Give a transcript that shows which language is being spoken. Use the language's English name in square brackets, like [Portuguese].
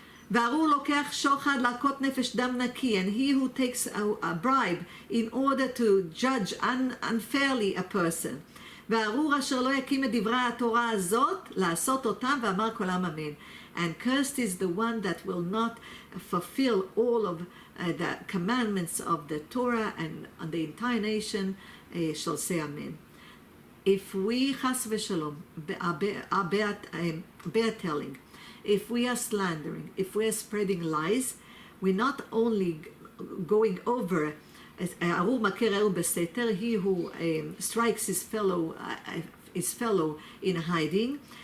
[Hebrew] וארור לוקח שוחד להכות נפש דם נקי, [English] and he who takes a bribe in order to judge unfairly a person. [Hebrew] וארור אשר לא יקים את דברי התורה הזאת, לעשות אותם, ואמר כל העם אמן. [English] And cursed is the one that will not fulfill all of the commandments of the Torah, and the entire nation shall say amen. If we, chas v'shalom, are bad telling, if we are slandering, if we are spreading lies, we're not only going over [Hebrew] Arur makeh ra'eu b'seter, [English] he who strikes his fellow in hiding.